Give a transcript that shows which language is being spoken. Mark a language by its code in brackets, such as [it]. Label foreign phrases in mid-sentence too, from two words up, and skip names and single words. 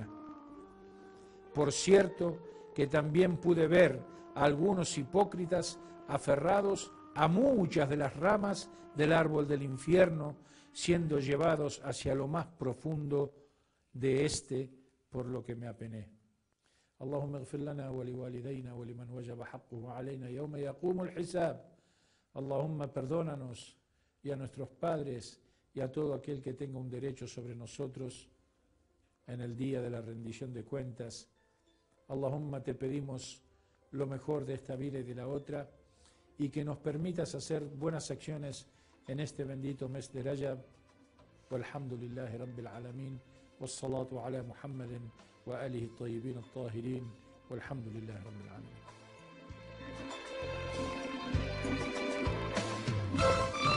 [es] Por cierto que también pude ver a algunos hipócritas aferrados a muchas de las ramas del árbol del infierno, siendo llevados hacia lo más profundo de este, por lo que me apené. [ar] اللهم اغفر لنا ولوالدينا ولمن وجب حقه علينا يوم يقوم الحساب. Allahumma, [es] perdónanos y a nuestros padres y a todo aquel que tenga un derecho sobre nosotros en el día de la rendición de cuentas. Allahumma, te pedimos lo mejor de esta vida y de la otra, y que nos permitas hacer buenas acciones en este bendito mes de Rajab. [ar] والحمد لله رب العالمين. والصلاة على محمد وآله الطيبين الطاهرين. والحمد لله رب العالمين.